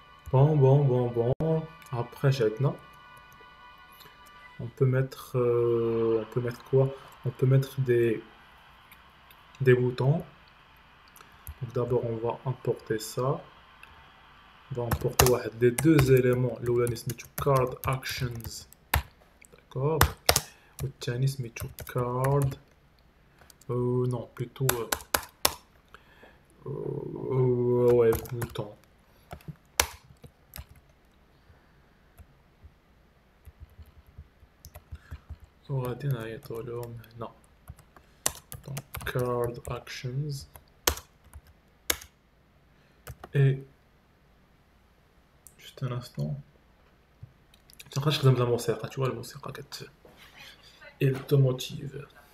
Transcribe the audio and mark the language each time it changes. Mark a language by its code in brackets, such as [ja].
[fr] Bon. Après, maintenant, on peut mettre quoi? On peut mettre des boutons. Donc d'abord, on va importer ça. On va importer des deux éléments. L'un سميتو card actions. D'accord. [ar] والثاني سميتو card. [fr] Non, plutôt ouais, bouton. [ar] وغادي نعيطو لهم هنا [fr] donc card actions et juste un instant [ar] تنبقاش نخدم بلا موسيقى [fr] tu vois الموسيقى elle te motive